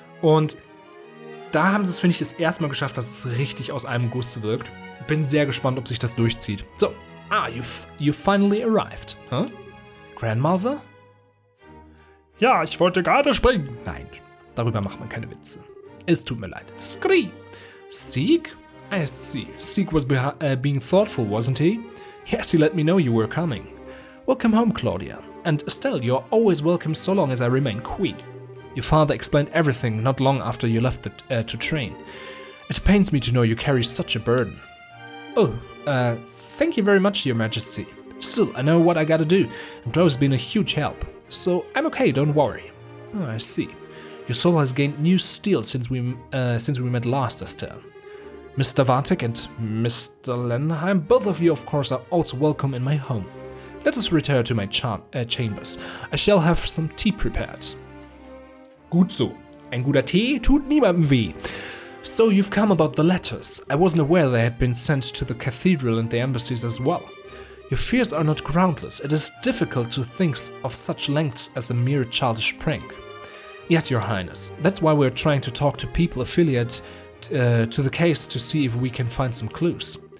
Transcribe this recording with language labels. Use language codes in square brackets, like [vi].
[de] Und da haben sie es, finde ich, das erste Mal geschafft, dass es richtig aus einem Guss wirkt. Bin sehr gespannt, ob sich das durchzieht. [en] So, you finally arrived. Huh? Grandmother? [de] Ja, ich wollte gerade springen. Nein, darüber macht man keine Witze. Es tut mir leid. Scree! Sieg? [en] I see. Sieg was being thoughtful, wasn't he? Yes, he let me know you were coming. Welcome home, Claudia. And Estelle, you're always welcome so long as I remain queen. Your father explained everything not long after you left to train. It pains me to know you carry such a burden. Oh, thank you very much, Your Majesty. Still, I know what I gotta do, and Chloe's been a huge help. So I'm okay, don't worry. Oh, I see. Your soul has gained new steel since we met last, Estelle. Mr. Vartic and Mr. Lenheim, both of you, of course, are also welcome in my home. Let us return to my chambers. I shall have some tea prepared. [de] Gut so. Ein guter Tee tut niemandem weh. [en] So you've come about the letters. I wasn't aware they had been sent to the cathedral and the embassies as well. Your fears are not groundless. It is difficult to think of such lengths as a mere childish prank. Yes, Your Highness. That's why we're trying to talk to people affiliated to the case to see if we can find some clues.